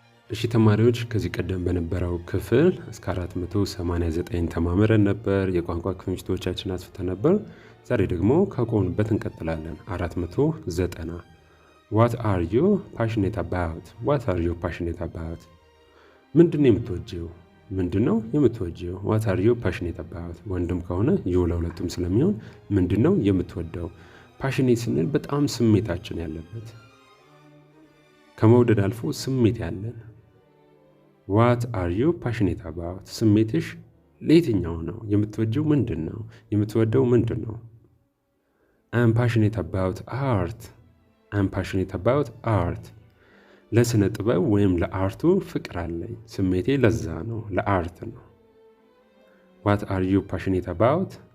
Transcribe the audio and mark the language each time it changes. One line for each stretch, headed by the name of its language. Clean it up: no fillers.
Amharic: እሺ ተማሪዎች ከዚህ ቀደም በነበረው ክፍል እስከ 489 ተማምረን ነበር። የቋንቋ ክምችቶቻችን አስፍተን ነበር። ዛሬ ደግሞ ከቆምንበት እንቀጥላለን። 490
English: What are you passionate about? What are you passionate about?
Amharic: ምንድነው የምትወጂው? ምንድነው የምትወጂው?
English: What are you passionate about?
Amharic: ወንድም ከሆነ you ለሁለቱም ስለሚሆን ምንድነው የምትወደው? passionate ስንል በጣም ስሜታችን ያለበት ከመውደድ አልፎ ስሜት ያለን
English: What are you passionate about?
Amharic: ስሜትሽ ለየትኛው ነው? የምትወጂው ምንድነው? የምትወደው ምንድነው?
English: I'm passionate about art. I'm passionate about art.
Amharic: ለስነ ጥበብ ወይም ለአርቱ ፍቅር አለኝ። ስሜቴ ለዛ ነው፣ ለአርት ነው።
English: What are you passionate about?